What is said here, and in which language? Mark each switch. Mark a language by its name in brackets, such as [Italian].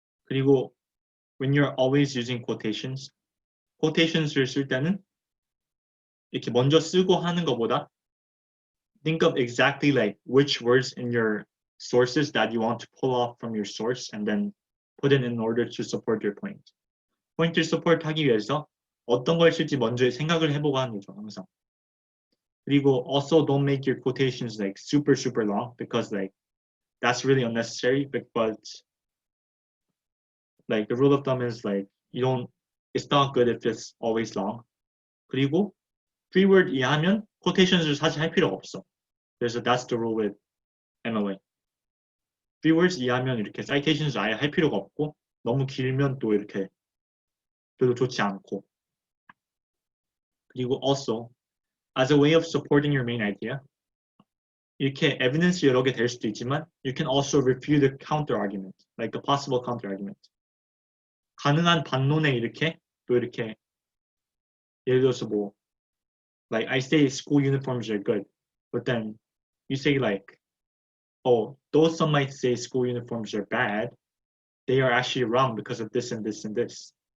[English] 그리고 when you're always using [Korean] quotations를 쓸 때는 이렇게 먼저 쓰고 하는 것보다 [English] think of exactly like which words in your sources that you want to pull off from your source and then put it in order to support your point. [Korean] 포인트를 support 하기 위해서 어떤 걸 쓸지 먼저 생각을 해보고 하는 거죠, 항상. 그리고 [English] also don't make your quotations like super long because like that's really unnecessary. But like the rule of thumb is like it's not good if it's always long. [Korean] 그리고 3word 이하면 quotations을 사실 할 필요가 없어. 그래서 [English] that's the rule with MLA. [Korean] 3words 이하면 이렇게 citations 아예 할 필요가 없고 너무 길면 또 이렇게 별로 좋지 않고. [English] 그리고 also as a way of supporting your main idea, [Korean] 이렇게 evidence 여러 개 될 수도 있지만 [English] you can also refute a counter argument, like a possible counter argument. [Korean] 가능한 반론에 이렇게 또 이렇게 예를 들어서 뭐 [English] like I say school uniforms are good, but then you say like, oh, though some might say school uniforms are bad, they are actually wrong because of this and this and this.